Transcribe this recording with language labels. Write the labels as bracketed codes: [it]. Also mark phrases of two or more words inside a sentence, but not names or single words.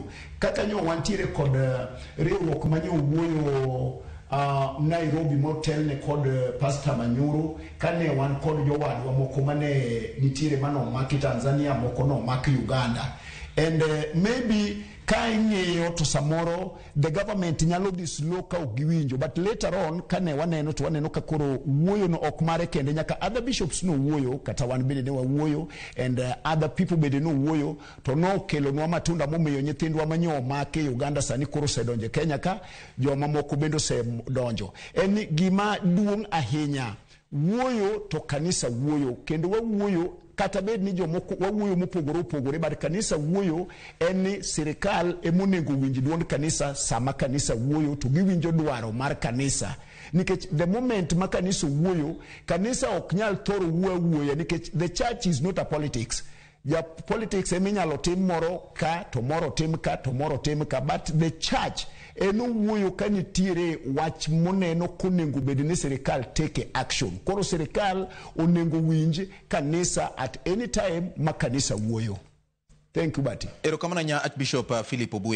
[luo] Kaka nyo wantiere kod riwruok manyo wuoyo Nairobi motel ne kod Pastor Manyoro kane wan kod jowadwa moko mane nitiere mano maki Tanzania moko no maki Uganda, [en] and maybe [luo] ka ing'eyo to samoro [en] the government [luo] nyalo dhi slow ka giwinjo, [en] but later on [luo] kane waneno to waneno ka koro wuoyo no ok mare kende nyaka [en] other bishops [luo] no wuoyo kata wan bende ne wawuoyo [en] and other people [luo] bende no wuoyo to no kelo nwa matunda momiyo nyithindwa manyo make Uganda sani koro sedonje Kenya ka joma moko bende se donjo. En gima duong' ahinya wuoyo to kanisa wuoyo kendo wawuoyo kata bed ni jomoko wawuoyo mopogore opogore, but kanisa wuoyo en ni sirikal emonego winj duond kanisa sama kanisa wuoyo, to giwinjo dwaro mar kanisa. Nikech [en] the moment [luo] ma kanisa wuoyo, kanisa ok nyal thoro wuoyo nikech [en] the church is not a politics. [luo] Ya politics eminyalo tim moro ka, to moro tim ka, to moro tim ka, [en] but the church [luo] eno wuoyo ka nitiere wach moneno konengo bed ni sirikal [en] take action. [luo] Koro sirikal onengo winj kanisa [en] at any time [luo] ma kanisa wuoyo. [en] Thank you, [luo] Bati. Erokamana nya Archbishop Philip Obuya.